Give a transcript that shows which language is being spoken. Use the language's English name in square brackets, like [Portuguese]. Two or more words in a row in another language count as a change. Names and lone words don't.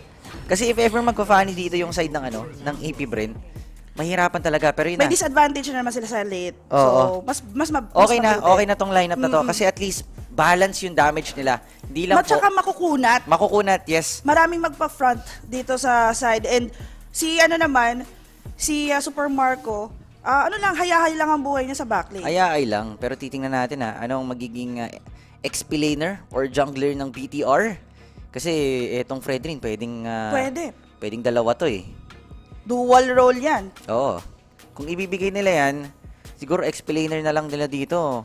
[Filipino] Kasi [English] if ever [Filipino] magpa-Fanny dito yung side ng ng AP Bren, mahirapan talaga. Pero yun may [English] disadvantage na naman sila sa late. [Filipino] Oo. So, mas okay na tong lineup na to. Kasi [English] at least, [Filipino] balance yung damage nila. Hindi lang po. At saka makukunat. Makukunat, yes. Maraming magpa-front dito sa side. And si Super Marco, haya-hay lang ang buhay niya sa backlane. Haya-hay lang. Pero titingnan natin anong magiging XP-laner or jungler ng BTR. Kasi etong Fredrin, pwedeng dalawa to eh. [English] Dual role [Filipino] yan. Oo. Kung ibibigay nila yan, siguro XP-laner na lang nila dito.